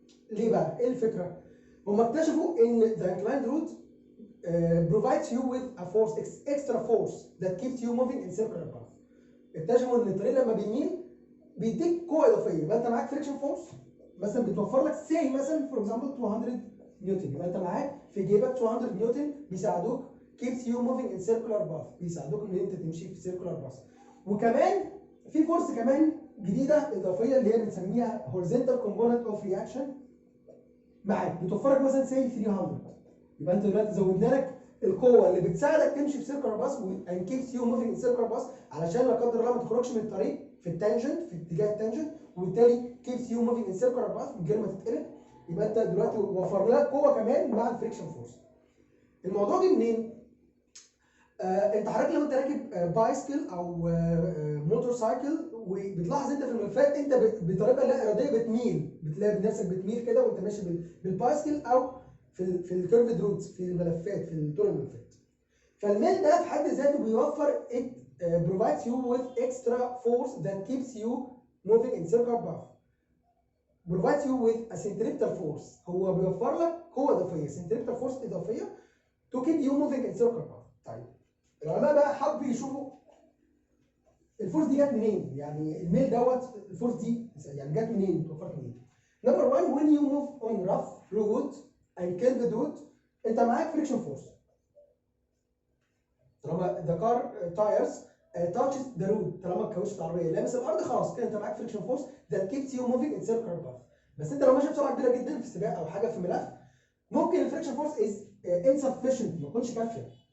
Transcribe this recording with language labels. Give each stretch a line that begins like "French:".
Arabic: ليه بقى؟ ايه الفكره؟ هم اكتشفوا ان
English: the inclined route provides you with a force extra force that keeps you moving in circular path.
Arabic: اكتشفوا ان الطريق لما بيميل بيديك قوه اضافيه. يبقى انت معاك فريكشن فورس مثلا بتوفر لك سي مثلا فور اكزامبل 200 نيوتن، يبقى انت معاك في جيبك 200 نيوتن بيساعدوك
English: keeps you moving in circular path،
Arabic: بيساعدوك ان انت تمشي في circular path. وكمان في فورس كمان جديده اضافيه اللي هي بنسميها
English: horizontal component of reaction
Arabic: معاك بتوفر لك مثلا سي 300. يبقى انت دلوقتي زودنا لك القوه اللي بتساعدك تمشي في سيركلر باس
English: and keeps you moving in circular path
Arabic: علشان لا قدر الله ما تخرجش من الطريق في التانجنت في اتجاه التانجنت، وبالتالي
English: keeps you moving in circular path
Arabic: من غير ما تتقلب. يبقى انت دلوقتي وفر لك قوه كمان مع الفريكشن فورس. الموضوع جه منين؟ انت حضرتك لو انت راكب بايسكل او موتور سايكل وبتلاحظ انت في الملفات انت بطريقه لا اراديه بتميل، بتلاقي نفسك بتميل كده وانت ماشي بالبايسكل او في الكيرفد روتس في الملفات في طول الملفات. فالميل ده في حد ذاته بيوفر
English: provides you with extra force that keeps you moving in circular path. provides you with a centripetal force.
Arabic: هو بيوفر لك قوة إضافية،
English: centripetal force إضافية to keep you moving in circular path.
Arabic: طيب العلماء بقى حبوا يشوفوا الفورس دي جت منين؟ يعني الميل دوت الفورس دي يعني جت منين؟ اتوفرت منين؟ نمبر 1
English: when you move on rough road and curved road
Arabic: انت معاك friction force. طالما
English: the car tires touches the road،
Arabic: طالما الكاوتش العربيه لامس الارض خلاص كده انت معاك friction force
English: that keeps you moving in circular path.
Arabic: بس انت لو ماشي بسرعه كبيره جدا في سباق او حاجه في ملف ممكن الفريكشن فورس
English: is insufficient
Arabic: ما تكونش كافيه.